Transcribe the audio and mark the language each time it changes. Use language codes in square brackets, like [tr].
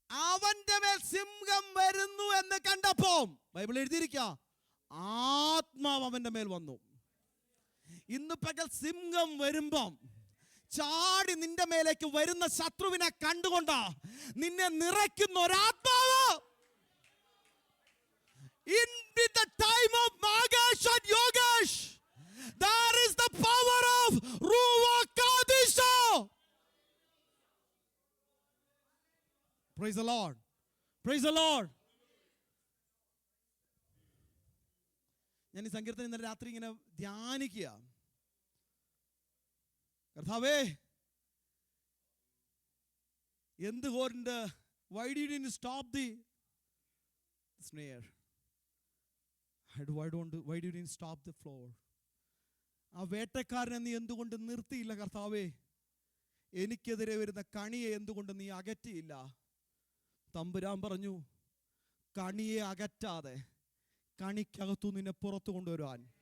[ml] അവന്റെ മേൽ സിംഹം വരുന്നു എന്ന് കണ്ടപ്പോ ബൈബിൾ എഴുതിയിരിക്കുക, ആത്മാവ് അവന്റെ മേൽ വന്നു. ഇന്ന് പകൽ സിംഹം വരുമ്പം ചാടി നിന്റെ മേലേക്ക് വരുന്ന ശത്രുവിനെ കണ്ടുകൊണ്ടാ നിന്നെ നിറയ്ക്കുന്ന ഒരാത്മാവ്. [en] In the time of Magesh and Yogesh, there is the power of Ruach Kadisha. Praise the Lord. Praise the Lord. [ml] ഞാൻ ഈ സങ്കീർത്തനം ഇന്നലെ രാത്രി ഇങ്ങനെ ധ്യാനിക്കുക. കർത്താവേ, എന്തുകൊണ്ട് [en] why did you stop the snare? Why did you stop the floor? [ml] ആ വേട്ടക്കാരനെ നീ എന്തുകൊണ്ട് നിർത്തിയില്ല കർത്താവേ? എനിക്കെതിരെ വരുന്ന കണിയെ എന്തുകൊണ്ട് നീ അകറ്റിയില്ല? തമ്പുരാൻ പറഞ്ഞു, കണിയെ അകറ്റാതെ കണിക്കകത്തു നിന്നെ പുറത്തു കൊണ്ടുവരുവാൻ.